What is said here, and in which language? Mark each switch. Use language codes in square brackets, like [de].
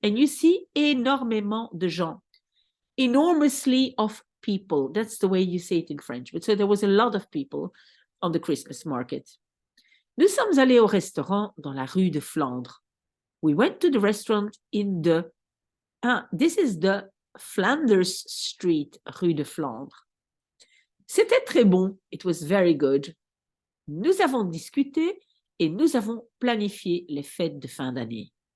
[en] And you see [fr] énormément de gens. [en] Enormously of people. That's the way you say it in French. But so there was a lot of people on the Christmas market. [fr] Nous sommes allés au restaurant dans la rue de Flandre. [en] We went to the restaurant in the This is the Flanders Street, rue de Flandre. [fr] C'était très bon. [en] It was very good. [fr] Nous avons discuté et nous avons planifié les fêtes de fin d'année.